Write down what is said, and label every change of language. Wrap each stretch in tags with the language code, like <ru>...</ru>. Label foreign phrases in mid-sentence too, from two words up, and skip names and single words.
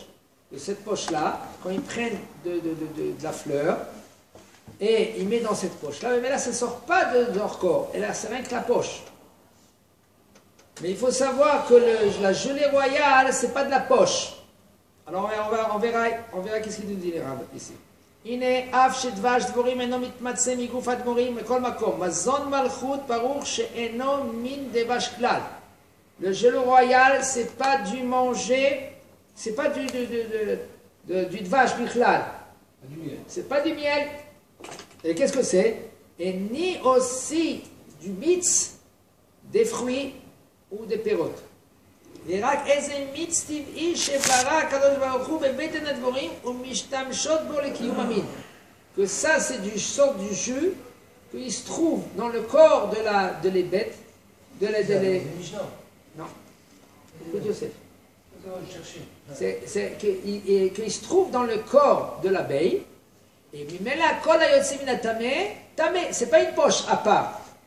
<fr>De cette poche-là, quand ils prennent de la fleur, et il met dans cette poche-là, mais là ça ne sort pas de leur corps, et là c'est rien que la poche. Mais il faut savoir que la gelée royale, c'est pas de la poche. Alors on verra qu'est-ce qu'il nous dit les rabbins ici.</fr> <he>הנה אף שדבש דבורים אינו מתמצא מגוף הדבורים מכל מקום. מזון מלכות ברוך שאינו מין דבש כלל.</he> <fr>Le gelée royal, c'est pas du manger, c'est pas du</fr> <he>דבש בכלל.</he> <fr>C'est pas du miel. Et qu'est-ce que c'est? Et ni aussi du mitz, des fruits ou des pérotes.</fr> <he>ורק איזה מיץ טבעי שברא הקדוש ברוך הוא בבטן הדבורים ומשתמשות בו לקיום המין.</he> <fr>Que ça c'est du sort du jus qui se trouve dans le corps de les bêtes, non, écoute Yosef. C'est qu'il se trouve dans le corps de l'abeille.</fr> <he>ממילא כל היוצא מן הטמא טמא,</he> <fr>c'est pas une poche à part.</fr>